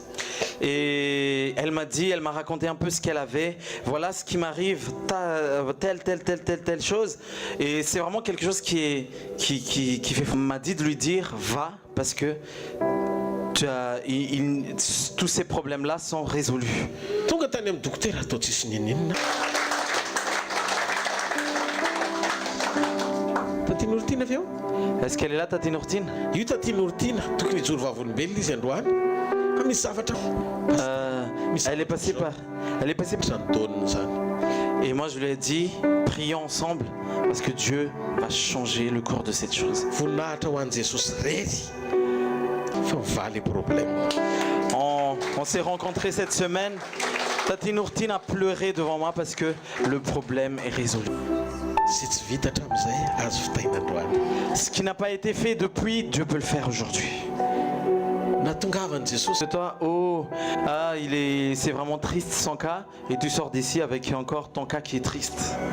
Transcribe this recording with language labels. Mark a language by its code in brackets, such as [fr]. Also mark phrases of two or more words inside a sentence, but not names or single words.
[fr] Et elle m'a raconté un peu ce qu'elle avait. Voilà ce qui m'arrive, telle chose. Et c'est vraiment quelque chose qui fait. M'a dit de lui dire va parce que tous ces problèmes-là sont résolus. [mg] Tonga tany amin'ny dokotera atao tsisy ninina. Taty Nourtine avy eo? [fr] Est-ce qu'elle est là, [mg] Taty Nourtine? Io Taty Nourtine, tokony hijoro vavolombelona izy androany. Misy zavatra. [fr] Elle est passée par [mg] Santaonina zany. [fr] Et moi je lui ai dit, prions ensemble parce que Dieu va changer le cours de cette chose. [mg] Voninahitra ho an'i Jesosy rery. Fa mivaly [fr] les problèmes. On s'est rencontrés cette semaine. Taty Nourtine a pleuré devant moi parce que le problème est résolu. Ce qui n'a pas été fait depuis, Dieu peut le faire aujourd'hui. C'est toi, c'est vraiment triste son cas, et tu sors d'ici avec encore ton cas qui est triste.